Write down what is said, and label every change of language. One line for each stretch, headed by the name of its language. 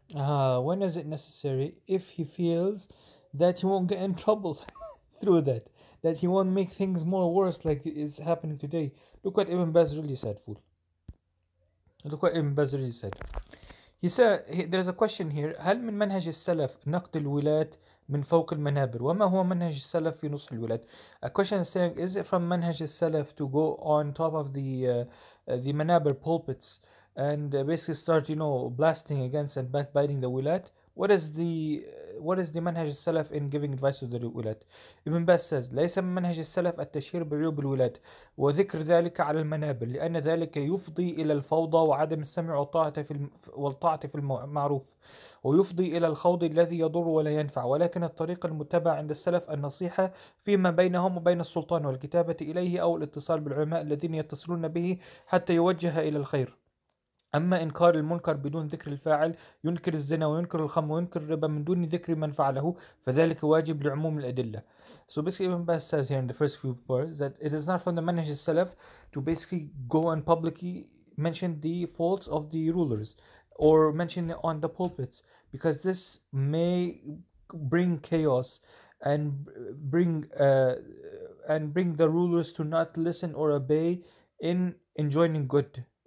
English: When is it necessary? If he feels that he won't get in trouble through that he won't make things more worse like is happening today. Look what Ibn Baz really said, fool. Look what Ibn Baz really said. He said there's a question here.
Arabic: هل من منهج السلف نقد الولاة من فوق المنابر؟ وما هو منهج السلف في نصح الولاة?
English: A question is saying, is it from
Arabic: منهج السلف
English: to go on top of the manabir pulpits and basically start, blasting against and backbiting the wilat? What is the
Arabic: منهج السلف
English: in giving advice to the wilat? Ibn Baz says
Arabic: ليس من منهج السلف التشهير بعيوب الولاة وذكر ذلك على المنابر لأن ذلك يفضي إلى الفوضى وعدم السمع والطاعة في المعروف ويفضي إلى الخوض الذي يضر ولا ينفع، ولكن الطريق المتبع عند السلف النصيحة فيما بينهم وبين السلطان والكتابة إليه أو الاتصال بالعلماء الذين يتصلون به حتى يوجه إلى الخير. أما إنكار المنكر بدون ذكر الفاعل، ينكر الزنا وينكر الخمر وينكر الربا من دون ذكر من فعله، فذلك واجب لعموم الأدلة.
English: So basically Ibn Baz says here in the first few parts that it is not from the manhaj salaf to basically go and publicly mention the faults of the rulers or mention it on the pulpits, because this may bring chaos and bring the rulers to not listen or obey in enjoining good,